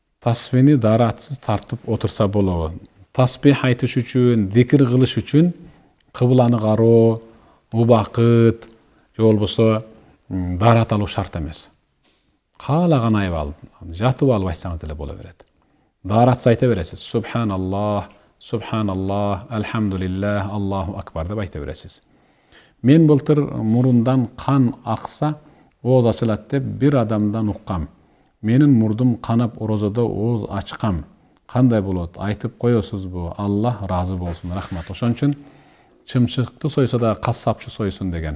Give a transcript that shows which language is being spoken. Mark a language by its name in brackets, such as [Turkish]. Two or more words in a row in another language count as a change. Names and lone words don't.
[Kyrgyz] тасбихни даратсыз тартып отурса болобу. Тасбих айтыш үчүн, зикир кылыш үчүн кыбланы кароо, убакыт же болбосо дарат алуу шарт эмес. Каалаган айып алып, жатып алып айтсаңыз деле боло берет. Даратсыз айта бересиз. [Arabic] سبحان الله، سبحان الله، الحمد لله، الله أكبر [Kyrgyz] деп айта бересиз. Мен былтыр мурундан кан акса, ооз ачылат деп бир адамдан уккам. Менин мурдум канап орозодо ооз ачкам. Кандай болот? Айтып коесузбу? Аллах разы болсун, рахмат. Ошон үчүн чымчыкты сойсо да кассапчы сойсун деген.